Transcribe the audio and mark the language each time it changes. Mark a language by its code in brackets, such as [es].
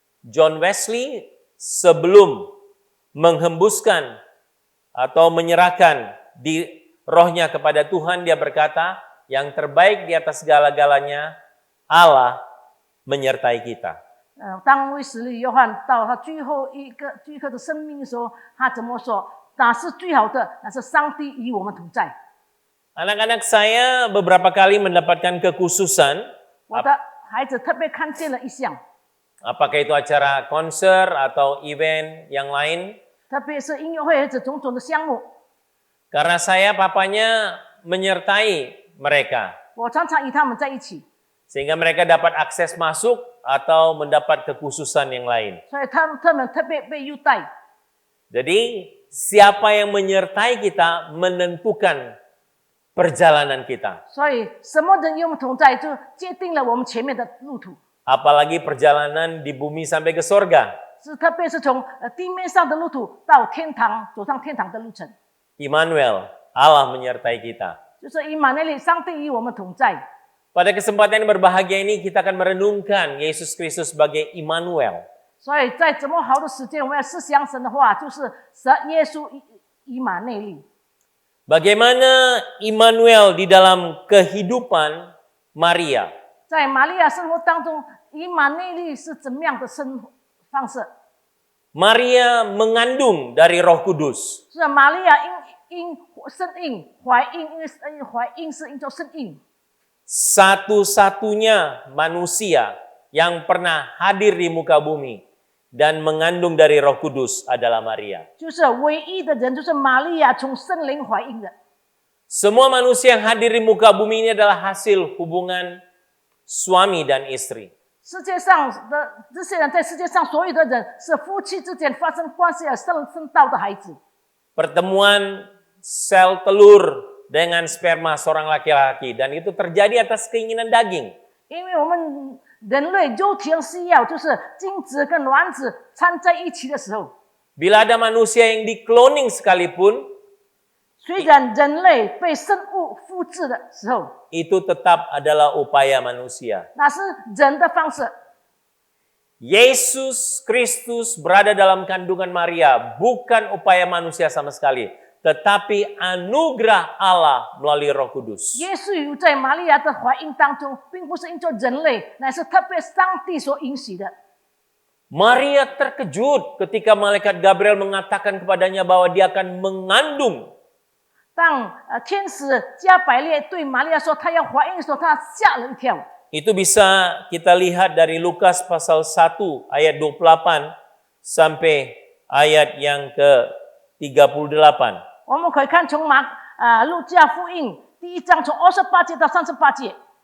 [id] John Wesley sebelum menghembuskan atau menyerahkan di rohnya kepada Tuhan, dia berkata, yang terbaik di atas segala-galanya, Allah menyertai kita. [zh] 当卫斯理约翰到他最后的生命的时候，他怎么说？哪是最好的？乃是上帝与我们同在。 [id] Anak-anak saya beberapa kali mendapatkan kekhususan, [zh] 我的孩子特别看见了一项， [id] apakah itu acara konser atau event yang lain. [zh] 特别是音乐会或者种种的项目， [id] Karena saya papanya menyertai mereka, [zh] 我常常与他们在一起， [id] sehingga mereka dapat akses masuk atau mendapat kekhususan yang lain. [zh] 所以他们特别被优待。 [id] Jadi siapa yang menyertai kita menentukan perjalanan kita. [zh] 所以什么人与我们同在，就决定了我们前面的路途。 [id] Apalagi perjalanan di bumi sampai ke sorga. [zh] 是特别是从地面上的路途到天堂，走上天堂的路程， [id] Immanuel, Allah menyertai kita. [zh] 就是以马内利，上帝与我们同在。 [id] Pada kesempatan yang berbahagia ini kita akan merenungkan Yesus Kristus sebagai Immanuel. [zh] 所以在这么好的时间，我们要思想神的话，就是神耶稣以马内利。 [id] Bagaimana Immanuel di dalam kehidupan Maria? [zh] 在玛利亚生活当中，以马内利是怎么样的生活方式？ [id] Maria mengandung dari Roh Kudus. [zh] 是玛利亚因生孕怀孕，因为怀孕是因着生孕。 [id] Satu-satunya manusia yang pernah hadir di muka bumi dan mengandung dari Roh Kudus adalah Maria. [zh] 就是唯一的人，就是玛利亚从圣灵怀孕的。 [id] Semua manusia yang hadir di muka bumi ini adalah hasil hubungan suami dan istri. [zh] 世界上的这些人，在世界上所有的人是夫妻之间发生关系而生到的孩子。 [id] Pertemuan sel telur dengan sperma seorang laki-laki dan itu terjadi atas keinginan daging. [zh] 因为我们人类肉体的需要，就是精子跟卵子掺在一起的时候， [id] Bila ada manusia yang di-cloning sekalipun, [zh] 虽然人类被生物复制的时候， [id] itu tetap adalah upaya manusia. [zh] 那是人的方式。 [id] Yesus Kristus berada dalam kandungan Maria bukan upaya manusia sama sekali, tetapi anugerah Allah melalui Roh Kudus. [zh] 耶稣有在玛利亚的怀孕当中，并不是因着人类，乃是特别上帝所允许的。 [id] Maria terkejut ketika malaikat Gabriel mengatakan kepadanya bahwa dia akan mengandung. [zh] 当天使加百列对玛利亚说她要怀孕的时候，她吓了一跳。 [id] Itu bisa kita lihat dari Lukas pasal 1 ayat 28 sampai ayat yang ke-38. [zh] 我们可以看从路加福音第1章从28节到38节。